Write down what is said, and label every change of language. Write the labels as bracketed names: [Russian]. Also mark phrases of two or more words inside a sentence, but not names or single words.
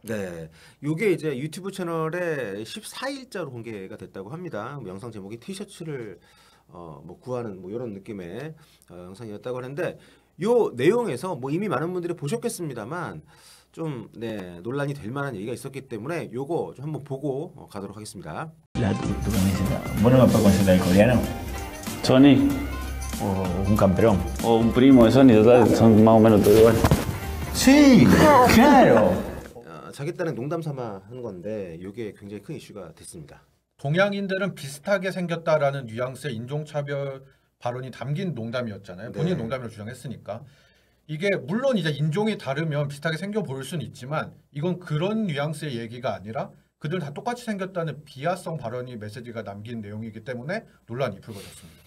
[Korean] 네, 이게 이제 유튜브 채널에 14일자로 공개가 됐다고 합니다. 영상 제목이 티셔츠를 뭐 구하는 뭐 이런 느낌의 영상이었다고 하는데 요 내용에서 뭐 이미 많은 분들이 보셨겠습니다만 좀 논란이 될 만한 얘기가 있었기 때문에 요거 좀 한번 보고 가도록 하겠습니다. [Spanish] Tu camiseta. ¿Vos no me puedes conseguir el coreano? Sony ¿O un camperón? o un primo de Sony, total, son más o menos todo igual. Sí, claro. [Korean] 자기 딴에 농담 삼아 하는 건데 이게 굉장히 큰 이슈가 됐습니다. 동양인들은 비슷하게 생겼다라는 뉘앙스의 인종차별 발언이 담긴 농담이었잖아요. 본인 네. 농담이라고 주장했으니까. 이게 물론 이제 인종이 다르면 비슷하게 생겨 보일 수는 있지만 이건 그런 뉘앙스의 얘기가 아니라 그들 다 똑같이 생겼다는 비하성 발언이 메시지가 남긴 내용이기 때문에 논란이 불거졌습니다.